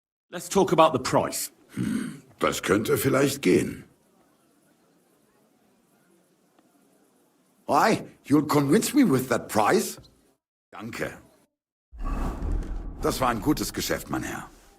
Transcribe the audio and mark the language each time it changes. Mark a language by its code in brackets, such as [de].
[en] Let's talk about the price. [de] Das könnte vielleicht gehen. [en] Why? You'll convince me with that price? [de] Danke. Das war ein gutes Geschäft, mein Herr.